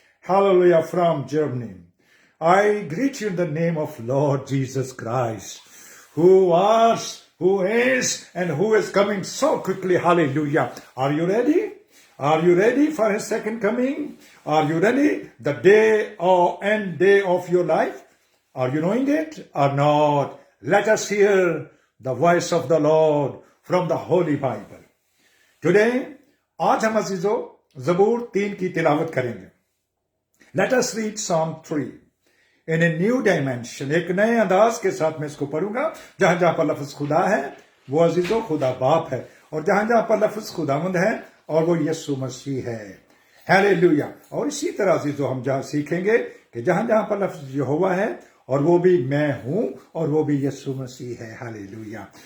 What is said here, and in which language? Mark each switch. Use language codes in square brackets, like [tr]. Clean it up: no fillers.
[en] Hallelujah, from Germany. I greet you in the name of Lord Jesus Christ, who was, who is, and who is coming so quickly. Hallelujah. Are you ready? Are you ready for his second coming? Are you ready? The day or end day of your life? Are you knowing it or not? Let us hear the voice of the Lord from the Holy Bible. Today, [hi] आज हम अजीजों ज़बूर 3 की तिलावत करेंगे. [en] Let us read Psalm 3 in a new dimension. [hi] एक नए अंदाज के साथ मैं इसको पढ़ूंगा. जहां जहां पर लफ्ज खुदा है वो अजीजों खुदा बाप है, और जहां जहां पर लफ्ज खुदावंद है और वो यीशु मसीह है. हालेलुया. और इसी तरह से जो हम जहां सीखेंगे कि जहां जहां पर लफ्ज यहोवा है और वो भी मैं हूं और वो भी यीशु मसीह है. हालेलुया.